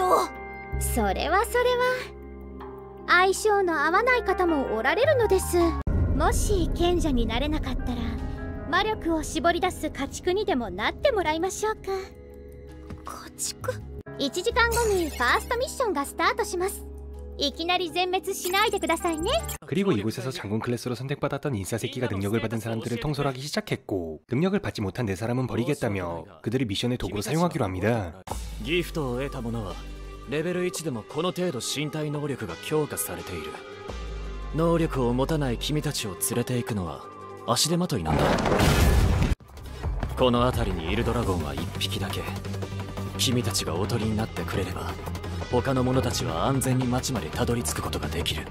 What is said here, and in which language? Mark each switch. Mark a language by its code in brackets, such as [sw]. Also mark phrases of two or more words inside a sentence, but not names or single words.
[ja] それは相性の合わない方もおられるのです。もし賢者になれなかったら魔力を絞り出す家畜にでもなってもらいましょうか。家畜？1時間後にファーストミッションがスタートします。いきなり全滅しないでくださいね。 [ko] 그리고 이곳에서 장군 클래스로 선택받았던 인싸새끼가 능력을 받은 사람들을 통솔하기 시작했고 능력을 받지 못한 네 사람은 버리겠다며 그들을 미션의 도구로 사용하기로 합니다. [ja] ギフトを得た者はレベル1でもこの程度身体能力が強化されている。能力を持たない君たちを連れて行くのは足手まといなんだ。この辺りにいるドラゴンは1匹だけ。君たちがおとりになってくれれば他の者たちは安全に町までたどり着くことができる。